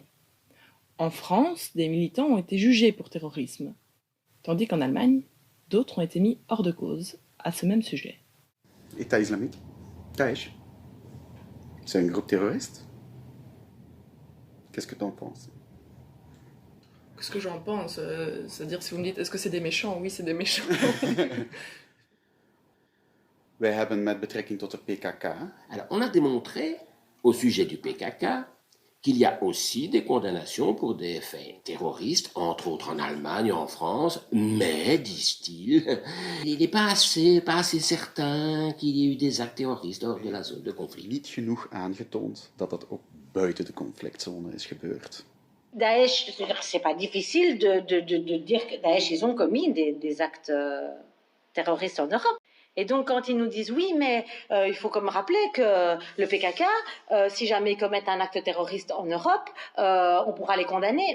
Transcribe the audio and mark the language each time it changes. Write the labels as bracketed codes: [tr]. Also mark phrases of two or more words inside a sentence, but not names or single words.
[fr] En France, des militants ont été jugés pour terrorisme, tandis qu'en Allemagne, d'autres ont été mis hors de cause à ce même sujet. État islamique, Daesh, c'est un groupe terroriste. Qu'est-ce que tu en penses? Qu'est-ce que j'en pense? C'est-à-dire, si vous me dites, est-ce que c'est des méchants? Oui, c'est des méchants. [nl] Wij hebben met betrekking tot de PKK. [fr] Alors, on a démontré, au sujet du PKK, qu'il y a aussi des condamnations pour des faits terroristes, entre autres en Allemagne, en France, mais, disent-ils, il n'est pas assez certain qu'il y ait eu des actes terroristes hors de la zone de conflit. [nl] Niet genoeg aangetoond dat dat ook buiten de conflictzone is gebeurd. [fr] Daesh, c'est pas difficile de dire que Daesh, ils ont commis des actes terroristes en Europe. Et donc, quand ils nous disent oui, mais il faut comme rappeler que le PKK, si jamais ils commettent un acte terroriste en Europe, on pourra les condamner.